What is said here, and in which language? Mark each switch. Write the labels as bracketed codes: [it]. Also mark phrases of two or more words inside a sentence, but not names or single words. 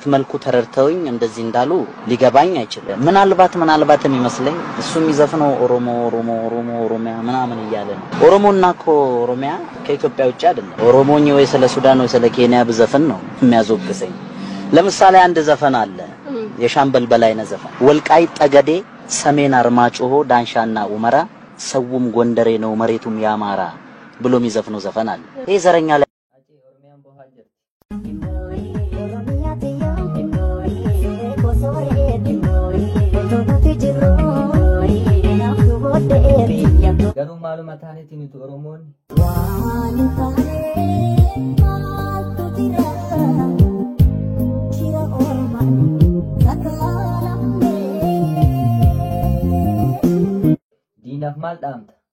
[am] መልኩ ተረድተውኝ እንደዚህ እንዳሉ ሊገባኝ አይችልም። ምናልባትም ይመስለኝ እሱ የሚዘፍነው ኦሮሚያ ምናምን እያለ ነው። ኦሮሞና እኮ ኦሮሚያ ከኢትዮጵያ ውጭ አይደለም። ኦሮሞኝ ወይ ስለ ሱዳን ወይ ስለ ኬንያ ብዘፍን ነው የሚያዞግሰኝ። ለምሳሌ አንድ ዘፈን አለ፣ የሻምበል በላይነህ ዘፈን ወልቃይት ጠገዴ፣ ሰሜን አርማጭሆ፣ ዳንሻና ኡመራ ሰውም ጎንደሬ ነው መሬቱም ያማራ ብሎ የሚዘፍነው ዘፈን አለ። ይሄ ዘረኛ ላይ [om] Garuu maaluma taanetti nuti Oromoon diinaaf maal dhaamta?